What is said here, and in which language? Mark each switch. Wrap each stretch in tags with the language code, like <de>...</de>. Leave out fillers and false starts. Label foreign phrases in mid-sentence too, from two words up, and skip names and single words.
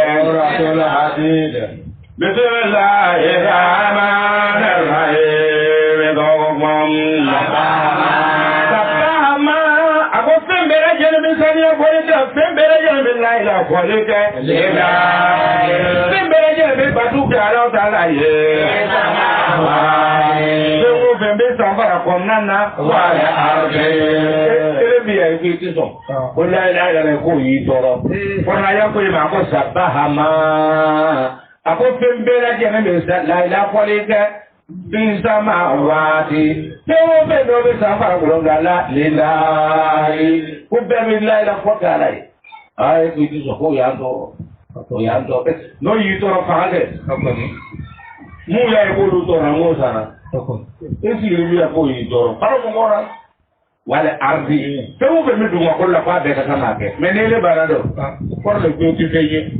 <ar>بسم الله الرحمن الرحيم</ar> <bm>sabahama a ko fɛn bɛɛ lajɛlen bɛ saniya fɔli kɛ fɛn bɛɛ lajɛlen bɛ layila fɔli kɛ fɛn bɛɛ lajɛlen bɛ batu kɛ Ala Taala ye fɛn o fɛn bɛ sanfara kɔnɔna na wala arde ele bi ya k'i ti sɔn ko layila yɛrɛ k'o y'i tɔɔrɔ fɔlɔ ya ko ma ko sabahama a ko fɛn bɛɛ lajɛlen bɛ layila fɔli kɛ binsama waati fɛn o fɛn dɔ bɛ sanfara kolonga la lilayi ko bɛɛ bɛ layila fɔ kɛ Ala ye a ye k'i ti sɔn k'o y'an tɔɔrɔ o y'an tɔɔrɔ n'o y'i tɔɔrɔ faga kɛ mun y'a ye k'olu tɔɔrɔ an k'o sara e sigilen bɛ yan k'o y'i tɔɔrɔ kalo mɔgɔ la wala ardi fɛn o fɛn bɛ dugumakolo la k'a bɛɛ ka kan k'a kɛ mɛ n'e le banna dɔn kɔrɔ de ko ti fɛn ye</bm>